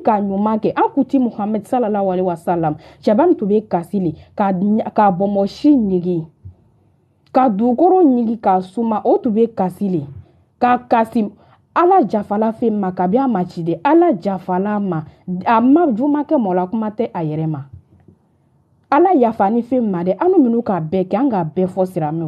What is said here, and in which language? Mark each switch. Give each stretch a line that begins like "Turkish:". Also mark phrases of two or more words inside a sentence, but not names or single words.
Bambara: ka ɲuman kɛ an kuti Muhamɛdi
Arabic: صلى الله عليه وسلم
Bambara: cɛba min tun bɛ kasi le ka bɔnbɔnsi ɲigi ka dugukolo ɲigi ka suma o tun bɛ kasi le ka kasi Ala jafala fɛn ma kabi a ma ci dɛ Ala jafala ma a ma jugumankɛ mɔgɔ la kuma tɛ a yɛrɛ ma Ala yafa ni fɛn ma dɛ an minnu ka bɛɛ kɛ an ka bɛɛ fɔ siramɛw